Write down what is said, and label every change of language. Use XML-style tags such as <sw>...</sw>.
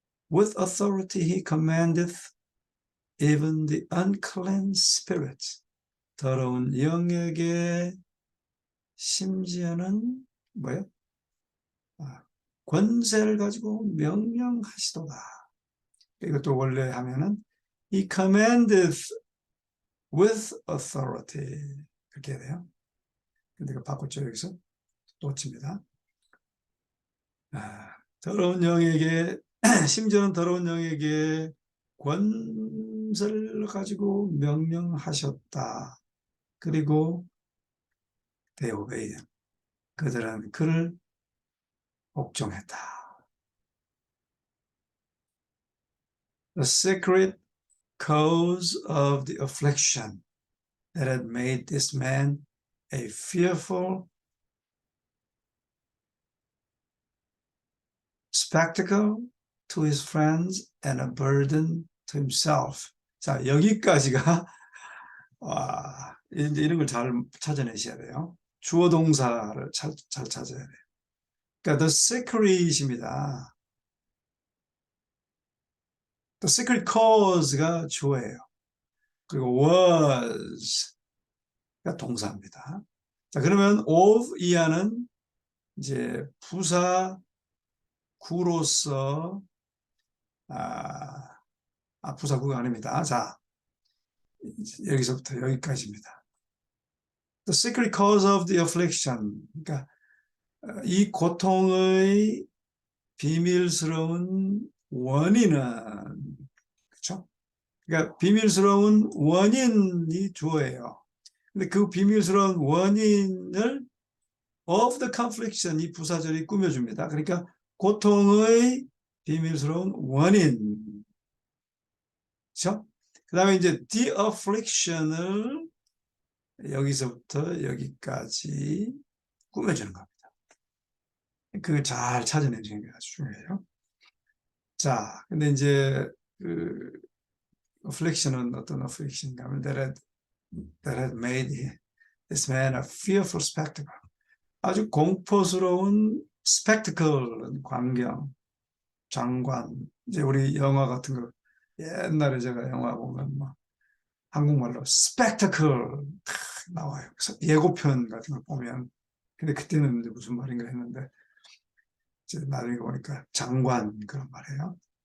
<en>With authority he commandeth even the unclean spirits.</en> <ko>더러운 영에게 심지어는 뭐예요? 권세를 가지고 명령하시도다. 이것도 원래 하면은</ko> <en>he commandeth with authority</en> <ko>이렇게 해야 돼요. 근데 이거 바꿨죠. 여기서 놓칩니다. 더러운 영에게 심지어는 더러운 영에게 권세를 가지고 명령하셨다. 그리고</ko> <en>they obeyed.</en> <ko>그들은 그를 복종했다.</ko> <en>The secret cause of the affliction that had made this man a fearful spectacle to his friends and a burden to himself.</en> <ko>자, 여기까지가 이제 이런 걸 잘 찾아내셔야 돼요. 주어 동사를 잘 찾아야 돼요. 그러니까</ko> <en>the secret</en> <ko>입니다.</ko> <en>The secret cause가</en> <ko>주어예요. 그리고 was가 동사입니다. 자, 그러면 of 이하는 이제 부사 구로서 부사구가 아닙니다. 자, 여기서부터 여기까지입니다.</ko> <en>The secret cause of the affliction.</en> <ko>그러니까 이 고통의 비밀스러운 원인은, 그렇죠? 그러니까 비밀스러운 원인이 주어예요. 근데 그 비밀스러운 원인을</ko> <en>of the confliction,</en> <ko>이 부사절이 꾸며줍니다. 그러니까 고통의 비밀스러운 원인. 그렇죠? 그 다음에 이제 the affliction을 여기서부터 여기까지 꾸며주는 겁니다. 그걸 잘 찾아내는 게 아주 중요해요. 자, 근데 이제 그 affliction은 어떤 affliction인가 하면</ko> <en>that had made this man a fearful spectacle.</en> <ko>아주 공포스러운 spectacle, 광경, 장관. 이제 우리 영화 같은 거 옛날에 제가 영화 보면 막 한국말로 spectacle 탁 나와요. 그래서 예고편 같은 걸 보면, 근데 그때는 이제 무슨 말인가 했는데 이제 나중에 보니까 장관 그런 말이에요.</ko>